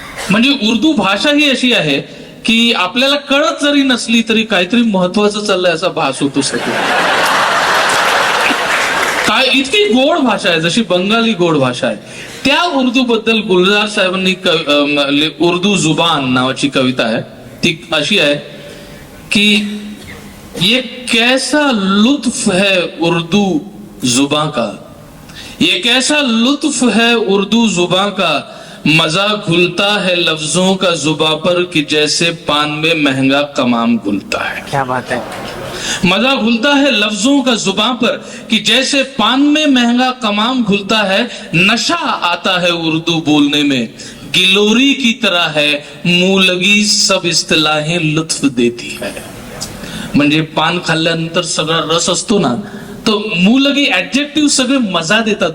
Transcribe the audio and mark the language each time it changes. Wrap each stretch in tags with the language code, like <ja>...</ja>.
<mr>म्हणजे उर्दू भाषा ही अशी आहे की आपल्याला कळत जरी नसली तरी काहीतरी महत्वाचं चाललंय असा भास होतो सगळं. काय इतकी गोड भाषा आहे, जशी बंगाली गोड भाषा आहे. त्या उर्दू बद्दल गुलजार साहेबांनी उर्दू जुबान नावाची कविता आहे. ती अशी आहे की</mr> <hi>ये कैसा लुत्फ है उर्दू जुबां का, ये कैसा लुत्फ है उर्दू जुबां का, मजा घुलता है लफ्जों का जुबां पर कि जैसे पान में महंगा कमाम घुलता है. क्या बात है. मजा घुलता है लफ्जों का जुबां पर कि जैसे पान में महंगा कमाम घुलता है. नशा आता है उर्दू बोलने में, गिलोरी की तरह है, मुंह लगी सब इस्तिलाहें लुत्फ देती है.</hi> <mr>म्हणजे पान खाल्ल्यानंतर सगळा रस असतो ना, तो मुलगी ऍडजेक्टिव्ह सगळे मजा देतात.</mr>